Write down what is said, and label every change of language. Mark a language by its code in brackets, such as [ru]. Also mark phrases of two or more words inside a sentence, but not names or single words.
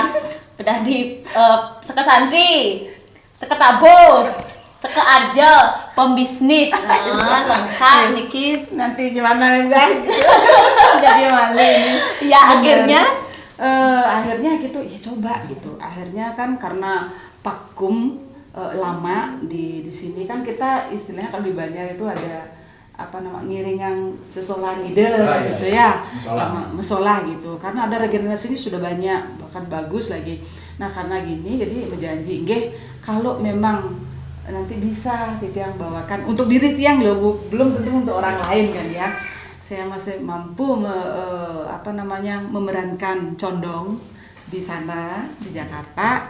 [id] Udah di Sekesantri, Seketabo, Sekearjo, pembisnis, lengkap Niki. Nanti gimana nih guys? Jadi malu ini. Ya Bener. akhirnya gitu ya coba gitu. Akhirnya kan karena vakum lama di sini kan kita istilahnya kalau di Banjar itu ada ngiringan sesolan ide gitu ya. Mesolah gitu. Karena ada regenerasi ini sudah banyak, bahkan bagus lagi. Nah, karena gini jadi berjanji, nggih kalau memang nanti bisa Titiang bawakan untuk diri Tiang loh, belum tentu untuk orang lain kan ya. Saya masih mampu memerankan condong di sana di Jakarta.